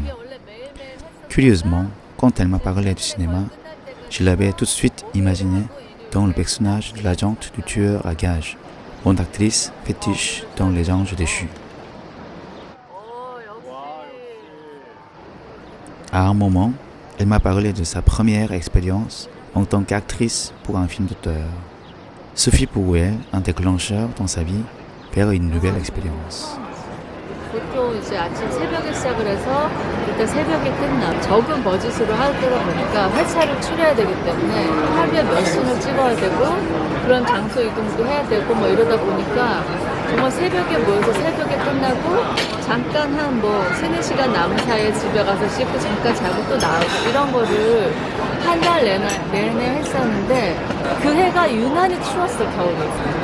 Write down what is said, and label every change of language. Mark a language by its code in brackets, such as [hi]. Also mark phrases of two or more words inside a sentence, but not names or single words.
[fr] Curieusement, quand elle m'a parlé du cinéma, je l'avais tout de suite imaginé dans le personnage de l'agente du tueur à gages, grande actrice fétiche dans Les Anges déchus. À un moment, elle m'a parlé de sa première expérience en tant qu'actrice pour un film d'auteur. Ce fut pour elle un déclencheur dans sa vie vers une nouvelle expérience. [ko] 보통 이제 아침 새벽에 시작을 해서 일단 새벽에 끝나 적은 버짓으로 하다 보니까 회차를 추려야 되기 때문에 하루에 몇 씬을 찍어야 되고 그런 장소 이동도 해야 되고 뭐 이러다 보니까 정말 새벽에 모여서 새벽에 끝나고 잠깐 한 뭐 3-4시간 남은 사이에 집에 가서 씻고 잠깐 자고 또 나오고 이런 거를 한 달 내내 했었는데 그 해가 유난히 추웠어 겨울에.